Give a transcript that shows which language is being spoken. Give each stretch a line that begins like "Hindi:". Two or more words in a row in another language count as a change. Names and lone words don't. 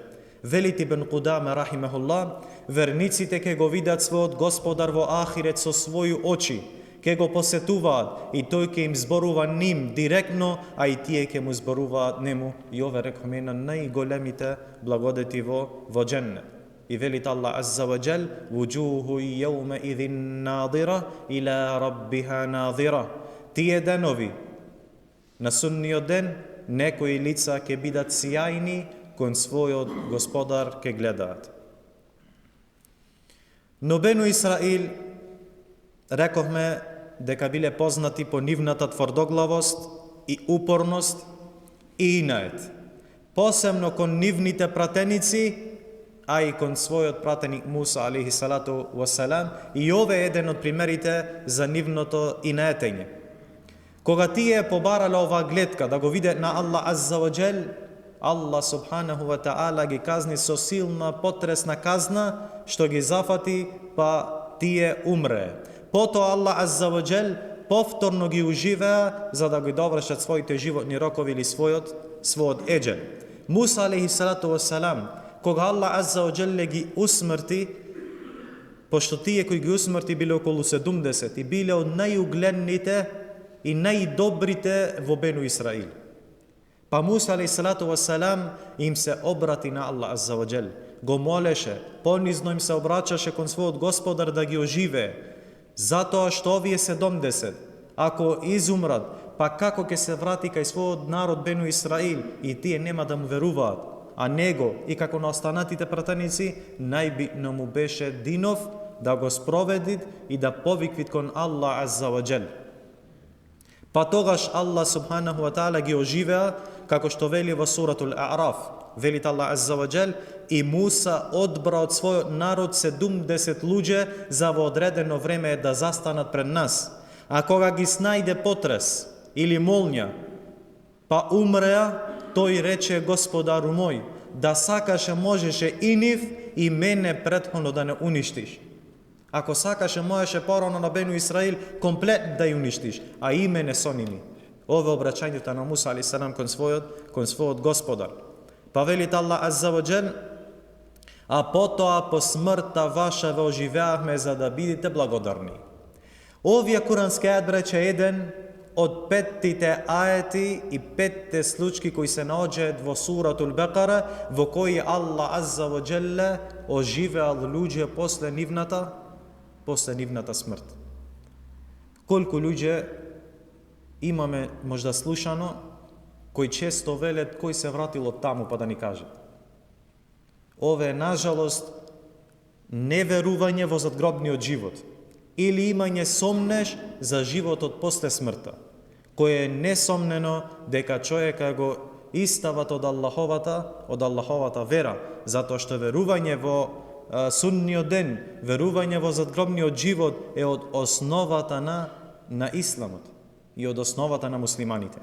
Macedonian: Велит Ибн Кудаме рахимехуллах: верниците ке го видат својот Господар во ахирет со своји очи, ке го посетуваат и тој ке им зборува ним директно, а и тие ке му зборуваат нему. И ова рекоме на најголемите благодети во дженнет. И велит Аллах
Arabic: عز وجل: وجوه يومئذ ناضرة إلى ربها ناظرة.
Macedonian: Тие денови, на судниот ден, некои лица ке бидат сјајни, кон својот Господар ке гледаат. Но Бену Исраил, рековме дека биле познати по нивната тврдоглавост и упорност и инает. Посебно кон нивните пратеници, а и кон својот пратеник Муса
Arabic: عليه الصلاة والسلام,
Macedonian: и ове е еден од примерите за нивното инаетење. Кога тие побарале оваа гледка да го видат на Аллах
Arabic: عز وجل,
Macedonian: Аллах
Arabic: سبحانه وتعالى
Macedonian: ги казни со силна потресна казна, што ги зафати, па тие умре. Потоа Аллах
Arabic: عز وجل
Macedonian: повторно ги уживеа за да ги довршат своите животни рокови или својот еџел. Муса
Arabic: عليه الصلاة والسلام,
Macedonian: кога Аллах
Arabic: عز وجل
Macedonian: ги усмрти, пошто тие кои ги усмрти биле околу 70 и биле од најугледните и најдобрите во Бену Исраил. Па Муса
Arabic: عليه الصلاة والسلام
Macedonian: им се обрати на Аллах
Arabic: عز وجل,
Macedonian: го молеше, понизно им се обрачаше кон својот Господар да ги оживее, затоа што овие 70, ако изумрат, па како ќе се врати кај својот народ Бену Исраил и тие нема да му веруваат, а него и како на останатите пратеници, најбитно му беше динов да го спроведит и да повиквит кон Аллах
Arabic: عز وجل.
Macedonian: Па тогаш Аллах
Arabic: سبحانه وتعالى
Macedonian: ги оживеа, како што вели во суратул А'раф. Велит Аллах
Arabic: عز وجل:
Macedonian: и Муса одбра од својот народ 70 луѓе за во одредено време да застанат пред нас. А кога ги снајде потрес или молња, па умреа, тој рече: Господару мој, да сакаше можеше и нив и мене претходно да не уништиш. Ако сакаше, можеше порано на Бену Исраил комплет да ја уништиш, а име не со ними. Ова обраќањето на Муса алейхиссалам кон својот Господар. Па велит Аллах
Arabic: عز وجل:
Macedonian: а потоа по смртта ваша ве оживеавме за да бидите благодарни. Овие курански ајет, браќа, еден од петтите ајети и петте случки кои се наоѓаат во суратул Бекара, во кои Аллах
Arabic: عز وجل
Macedonian: оживеал луѓе после нивната смрт. Колку луѓе имаме можда слушано кои често велат кој се вратил од таму па да ни кажат. Ова е, нажалост, неверување во задгробниот живот или имање сомнеш за животот после смртта, кој е несомнено дека човека го истават од Аллаховата вера, затоа што верување во судниот ден, верување во задгробниот живот е од основата на исламот и од основата на муслиманите.